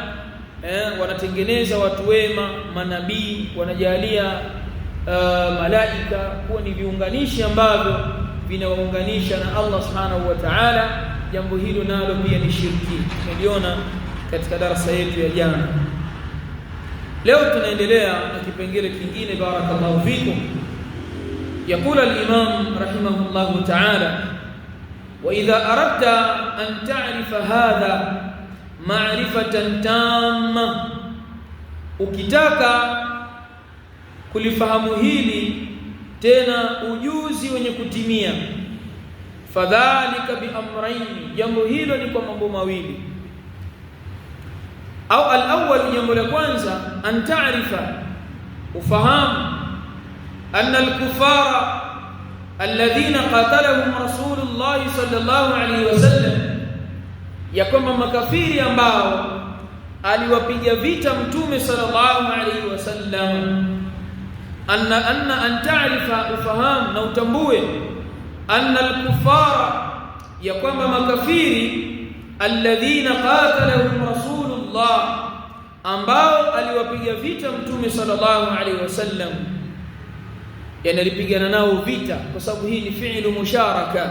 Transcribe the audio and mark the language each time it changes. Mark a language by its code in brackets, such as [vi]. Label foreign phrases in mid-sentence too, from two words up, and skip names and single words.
[sw] Wanatengeneza watu wema, manabii, wanajalia malaika kuwa ni viunganishi ambavyo vinawaunganisha na Allah [ar] سبحانه وتعالى. [sw] Jambo hilo nalo pia ni shirki, tumeliona katika darasa yetu ya jana. Leo tunaendelea na kipengele kingine. [ar] بارك الله فيكم. يقول الإمام رحمه الله تعالى: وإذا أردت أن تعرف هذا معرفة تامة, [sw] ukitaka kulifahamu hili tena ujuzi wenye kutimia, [ar] فذلك بأمرين, [sw] jambo hilo ni kwa mambo mawili. [ar] أو الأول, [sw] jambo la kwanza, [ar] أن تعرف, ufahamu أن الكفار الذين قاتلهم رسول الله صلى الله عليه وسلم, [sw] ya kwamba makafiri ambao aliwapiga vita mtume [ar] صلى الله عليه وسلم, أن تعرف, [sw] ufahamu na utambue, [ar] أن الكفار, [sw] ya kwamba makafiri [ar] الذين قاتلهم رسول الله, [sw] ambao aliwapiga vita mtume [ar] صلى الله عليه وسلم, [sw] yani alipigana nao vita, kwa sababu hii ni [ar] فعل مشاركة.